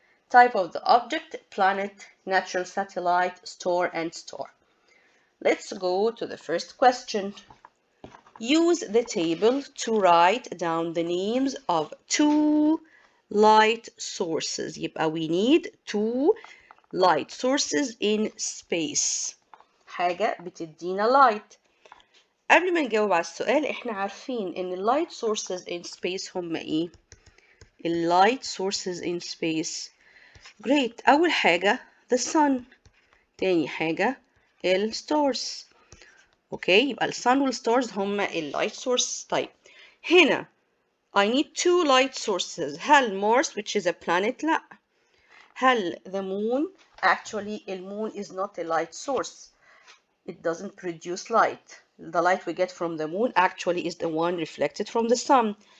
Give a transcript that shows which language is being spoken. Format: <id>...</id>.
<en>Type of the object: planet, natural satellite, star, and star. Let's go to the first question. Use the table to write down the names of 2 light sources. يبقى we need 2 light sources in space.</en> <ar>حاجة بتدينا light. قبل ما نجاوب على السؤال احنا عارفين ان ال</ar> <en>light sources in space</en> <ar>هم ايه؟ ال light sources in space.</ar> <en>Great.</en> <ar>أول حاجة the sun. تاني حاجة ال stars. اوكي يبقى ال sun وال stars هما ال light source. طيب هنا</ar> <en>I need 2 light sources. هل Mars which is a planet؟ لا. هل the moon؟ Actually the moon is not a light source. It doesn't produce light. The light we get from the moon actually is the one reflected from the sun.</en>